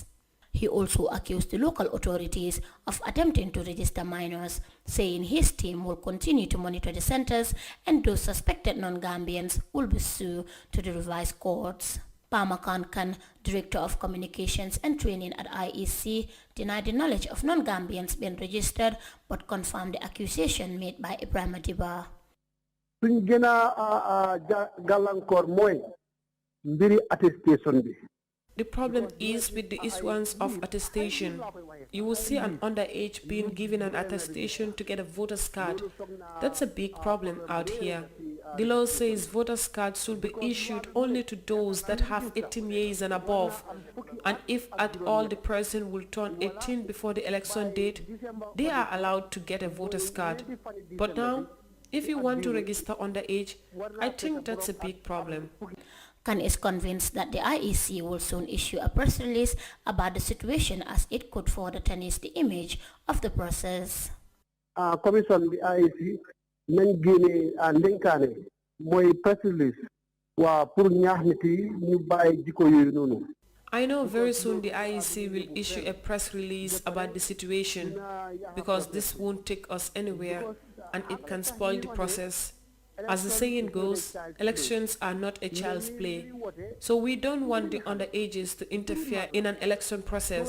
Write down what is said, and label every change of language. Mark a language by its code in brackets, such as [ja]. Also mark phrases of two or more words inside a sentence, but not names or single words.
[en] He also accused the local authorities of attempting to register minors, saying his team will continue to monitor the centers and those suspected non-Gambians will be sued to the revised courts. Pama Kankan, Director of Communications and Training at IEC, denied the knowledge of non-Gambians being registered but confirmed the accusation made by Ibrahim Adiba. [wo] Suñ gëna gàllankoor mooy mbiri attestation bi. [en] The problem is with the issuance of attestation. You will see an underage being given an attestation to get a voter's card. That's a big problem out here. The law says voters' cards should be issued only to those that have 18 years and above. And if at all the person will turn 18 before the election date, they are allowed to get a voter's card. But now, if you want to register underage, I think that's a big problem. Khan is convinced that the IEC will soon issue a press release about the situation as it could further tarnish the image of the process. Commission the IEC [wo] nañ génne ndénkaane mooy [en] press release [wo] waa pour ñaax nit yi ñu bàyyi jikko yooyu noonu. [en] I know very soon the IEC will issue a press release about the situation because this won't take us anywhere and it can spoil the process. As the saying goes, elections are not a child's play. So we don't want the underages to interfere in an election process.